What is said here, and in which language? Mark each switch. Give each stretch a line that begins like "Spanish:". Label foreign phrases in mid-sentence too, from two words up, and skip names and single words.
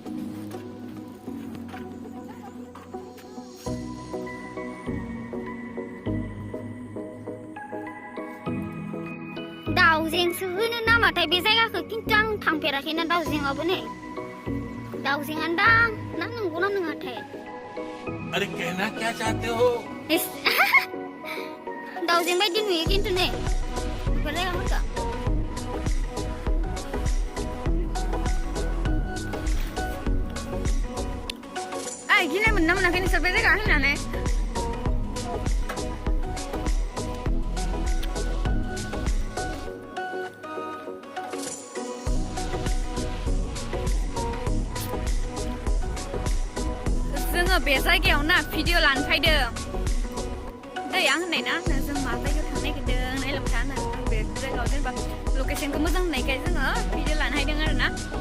Bodo: दाउजेंसो होनो नामाथाय बे जायगाखौ खिन्थु आं थांफेराखैना दाउजेंआबो नै दाउजेंआनो दां ना नंगौना नङाथाय
Hindi: अरे कहना क्या चाहते हो
Bodo: दाउजें बायदि नुयो खिन्थु नै बेफोर जायगाफोरखौ गिनाय मोनना मोनाखै नोंसोर बे जायगा फैनानै जोङो बे जायगायाव ना भिडिअ लानो फैदों दै आं होननाय ना जों मा जायगायाव थांनो नागिरदों नायलांबाय था होननानै बे जायगायाव जेनेबा लकेसनखौ मोजां होननायखाय जोङो भिडिअ लानो हायदों आरो ना